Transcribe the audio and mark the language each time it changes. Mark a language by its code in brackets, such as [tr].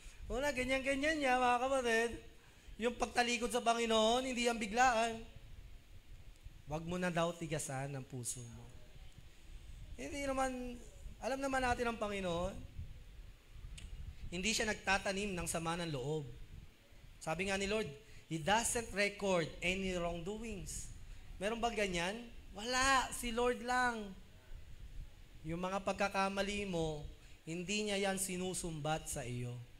[tl] Wala, ganyan-ganyan niya, mga kapatid. Yung pagtalikod sa Panginoon, hindi yan biglaan. Wag mo na daw tigasan ang puso mo. Hindi naman, alam naman natin ang Panginoon, hindi siya nagtatanim ng sama ng loob. Sabi nga ni Lord, [en] He doesn't record any wrongdoings. [tl] Meron ba ganyan? Wala, si Lord lang. Yung mga pagkakamali mo, hindi niya yan sinusumbat sa iyo.